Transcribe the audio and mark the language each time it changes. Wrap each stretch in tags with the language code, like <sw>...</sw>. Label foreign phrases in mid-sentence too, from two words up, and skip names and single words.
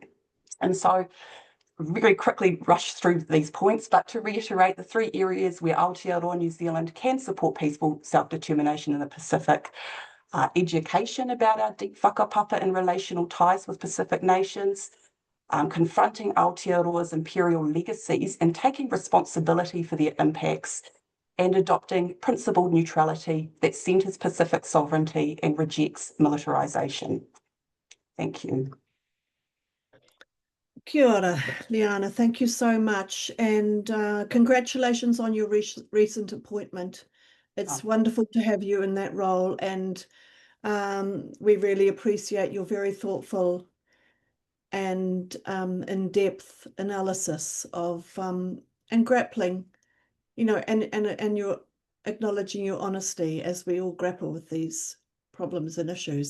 <en>And so, very quickly rush through these points, but to reiterate the three areas where Aotearoa New Zealand can support peaceful self-determination in the Pacific: education about our deep whakapapa and relational ties with Pacific nations, confronting Aotearoa's imperial legacies and taking responsibility for their impacts, and adopting principled neutrality that centres Pacific sovereignty and rejects militarisation. Thank you.</en> <mi>Kia ora, Liana.</mi> <en>Thank you so much. And congratulations on your recent appointment. It's wonderful to have you in that role. And we really appreciate your very thoughtful and in-depth analysis of and grappling, you know, and your acknowledging your honesty as we all grapple with these problems and issues.</en>